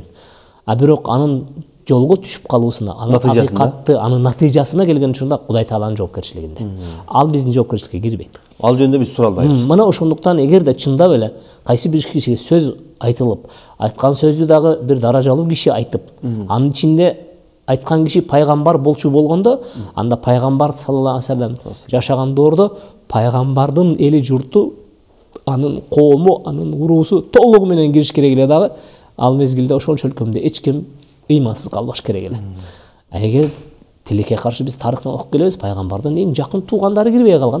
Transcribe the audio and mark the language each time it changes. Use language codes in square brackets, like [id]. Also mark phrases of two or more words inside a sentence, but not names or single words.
[ky] Бирок анын жолго түшүп калуусуна, анын акыйкатты, анын натыйжасына келген учурда Кудай Тааланын жоопкерчилигинде. Ал биздин жоопкерчиликке кирбейт. Ал жөнүндө биз сура албайбыз. Мына ошондуктан эгерде чындап эле кайсы бир кишиге сөз айтылып, айткан сөздү дагы бир даражалуу киши айтып, анын ичинде айткан киши пайгамбар болчу болгондо, анда пайгамбар [ar] صلى الله عليه وسلم [ky] жашаган доордо пайгамбардын эли журту, анын коому, анын уруусу толугу менен кириш керек эле дагы. Ал мезгилде ошончо өлкөмдө эч ким ыймансыз калбаш керек эле. Эгер тилекке каршы биз тарыхтан окуп келебиз, пайгамбардын эң жакын туугандары кирбей калган.